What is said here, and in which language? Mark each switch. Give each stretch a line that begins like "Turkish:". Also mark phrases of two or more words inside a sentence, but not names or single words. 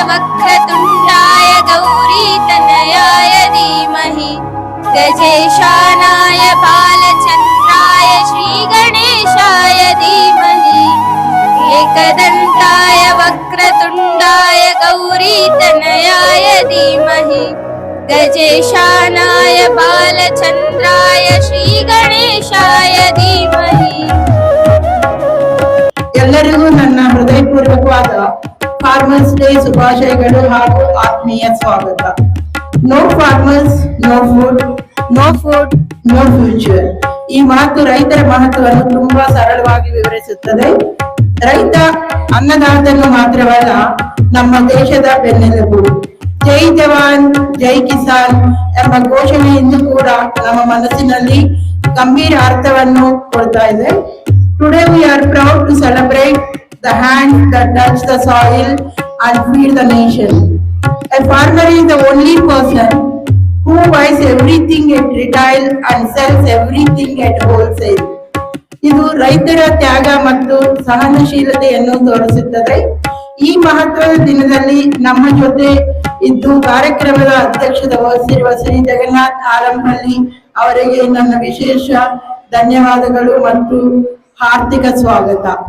Sanskrit: वक्रतुण्डाय गौरीतनयाय धीमहि गजेशानाय बालचन्द्राय श्रीगणेशाय धीमहि एकदन्ताय वक्रतुण्डाय गौरीतनयाय धीमहि गजेशानाय बालचन्द्राय श्रीगणेशाय धीमहि।
Kannada: ಎಲ್ಲರಿಗೂ ನನ್ನ ಹೃದಯಪೂರ್ವಕವಾದ
English: Farmers Day
Kannada: ಶುಭಾಶಯಗಳು ಹಾಗೂ ಆತ್ಮೀಯ ಸ್ವಾಗತ.
English: No farmers no food, no food no future.
Kannada: ಈ ಮಾತು ರೈತರ ಮಹತ್ವವನ್ನು ತುಂಬಾ ಸರಳವಾಗಿ ವಿವರಿಸುತ್ತದೆ. ರೈತ ಅನ್ನದಾತನು ಮಾತ್ರವಲ್ಲ, ನಮ್ಮ ದೇಶದ ಬೆನ್ನೆಲುಬು.
Hindi: जय जवान जय किसान
Kannada: ಎಂಬ ಘೋಷಣೆ ಇಂದು ಕೂಡ ನಮ್ಮ ಮನಸ್ಸಿನಲ್ಲಿ ಗಂಭೀರ ಅರ್ಥವನ್ನು ಕೊಡ್ತಾ ಇದೆ.
English: Today we are proud to celebrate the hands that touch the soil and feed the nation. A farmer is the only person who buys everything at retail and sells everything at wholesale.
Kannada: ಇದು ರೈತರ ತ್ಯಾಗ ಮತ್ತು ಸಹನಶೀಲತೆಯನ್ನು ತೋರಿಸುತ್ತದೆ. ಈ ಮಹತ್ವದ ದಿನದಲ್ಲಿ ನಮ್ಮ ಜೊತೆ ಇದ್ದು ಕಾರ್ಯಕ್ರಮದ ಅಧ್ಯಕ್ಷತೆ ವಹಿಸಿರುವ ಶ್ರೀ ಜಗನ್ನಾಥ್ ಆಲಂಪಲ್ಲಿ ಅವರಿಗೆ ನನ್ನ ವಿಶೇಷ ಧನ್ಯವಾದಗಳು ಮತ್ತು ಹಾರ್ದಿಕ ಸ್ವಾಗತ.